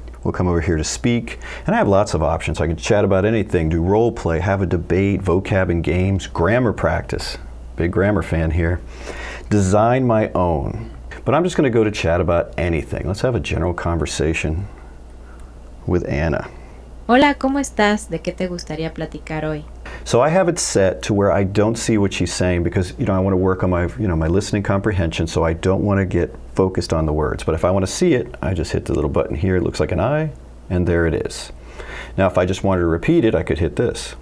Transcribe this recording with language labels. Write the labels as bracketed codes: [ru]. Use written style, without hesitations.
[en] We'll come over here to speak, and I have lots of options. I can chat about anything, do role play, have a debate, vocab and games, grammar practice. Big grammar fan here. Design my own. But I'm just going to go to chat about anything. Let's have a general conversation with Anna. [es] Hola, ¿cómo estás? ¿De qué te gustaría platicar hoy? [en] So I have it set to where I don't see what she's saying because, I want to work on my, my listening comprehension, so I don't want to get focused on the words. But if I want to see it, I just hit the little button here. It looks like an I, and there it is. Now, if I just wanted to repeat it, I could hit this.